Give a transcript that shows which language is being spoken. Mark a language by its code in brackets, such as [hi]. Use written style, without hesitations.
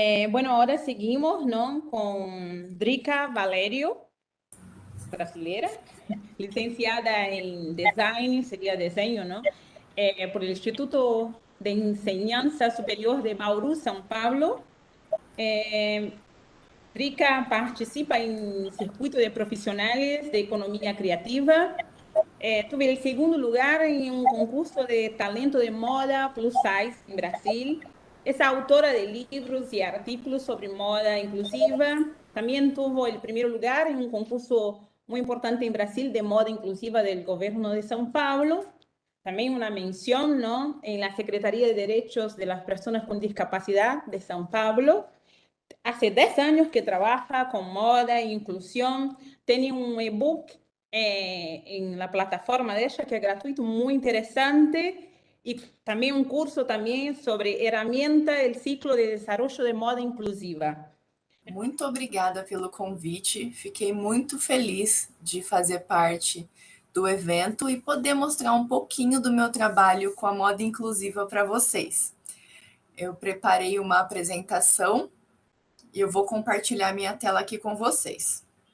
[es] Bueno, ahora seguimos, ¿no? Con Drica Valério, brasileira, licenciada en Design, sería diseño, ¿no? Por el Instituto de Enseñanza Superior de Bauru, São Paulo. [pt] Drica participa em circuito de profissionais de economia criativa. [es] Tuve el segundo lugar en un concurso de talento de moda plus size en Brasil. Es autora de libros y artículos sobre moda inclusiva. También tuvo el primer lugar en un concurso muy importante en Brasil de moda inclusiva del gobierno de São Paulo. También una mención, ¿no? En la Secretaría de Derechos de las Personas con Discapacidad de São Paulo. Hace 10 años que trabaja con moda e inclusión. Tiene un ebook en la plataforma de ella que es gratuito, muy interesante. Y también un curso también sobre herramienta del ciclo de desarrollo de moda inclusiva. [pt] Muito obrigada pelo convite. Fiquei muito feliz de fazer parte do evento e poder mostrar um pouquinho do meu trabalho com a moda inclusiva para vocês. Eu preparei uma apresentação e eu vou compartilhar minha tela aqui com vocês.